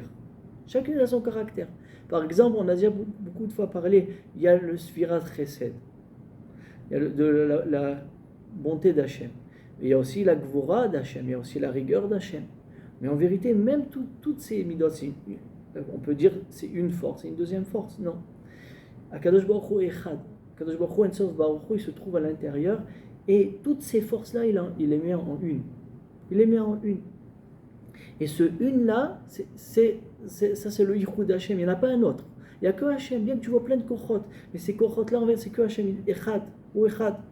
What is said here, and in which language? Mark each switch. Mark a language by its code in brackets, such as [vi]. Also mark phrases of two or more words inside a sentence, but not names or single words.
[fr] Chacune a son caractère. Par exemple, on a déjà beaucoup de fois parlé, il y a le [he] ספירת חסד. [fr] Il y a la bonté d'Hachem. Il y a aussi la gvura d'Hachem, il y a aussi la rigueur d'Hachem. Mais en vérité, même toutes ces midot, on peut dire c'est une force, c'est une deuxième force. Non. [he] הקדוש ברוך הוא אחד. הקדוש ברוך הוא, אין סוף ברוך הוא, [fr] il se trouve à l'intérieur. Et toutes ces forces-là, il les met en une. Il les met en une. Et ce une-là, ça c'est le Yichud d'Hachem. Il n'y en a pas un autre. Il n'y a que Hachem. Bien que tu vois plein de kochot. Mais ces kochot-là, en fait, c'est que Hachem. [he] אחד. הוא אחד.